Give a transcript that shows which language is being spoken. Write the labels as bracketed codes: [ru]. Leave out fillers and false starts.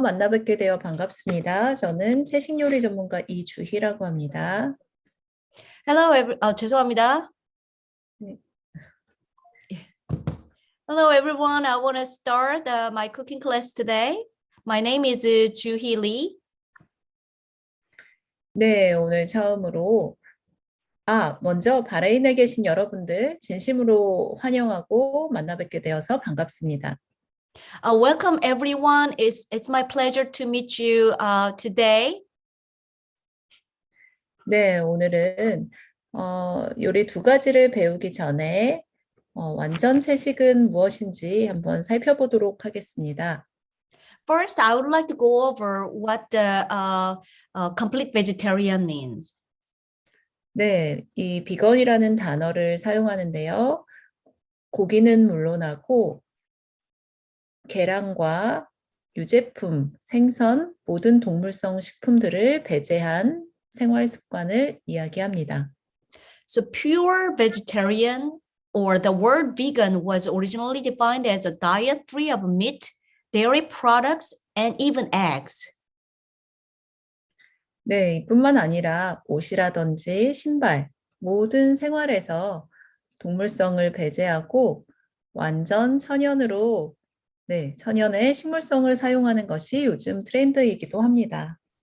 [ko] 만나 뵙게 되어 반갑습니다. 저는 채식 요리 전문가 이주희라고 합니다. Hello, 죄송합니다. 네. [en] Hello, everyone. I want to start my cooking class today. My name is Juhee Lee. [ko] 네, 오늘 처음으로 먼저 바레인에 계신 여러분들 진심으로 환영하고 만나 뵙게 되어서 반갑습니다. [en] Welcome, everyone. It's my pleasure to meet you today. [ko] 네, 오늘은 요리 두 가지를 배우기 전에 완전 채식은 무엇인지 한번 살펴보도록 하겠습니다. [en] First, I would like to go over what the complete vegetarian means. [ko] 네, 이 비건이라는 단어를 사용하는데요. 고기는 물론하고 계란과 유제품, 생선, 모든 동물성 식품들을 배제한 생활 습관을 이야기합니다. [en] So pure vegetarian or the word vegan was originally defined as a diet free of meat, dairy products, and even eggs. [ko] 네, 이뿐만 아니라 옷이라든지 신발, 모든 생활에서 동물성을 배제하고 완전 천연으로 천연의 식물성을 사용하는 것이 요즘 트렌드이기도 합니다.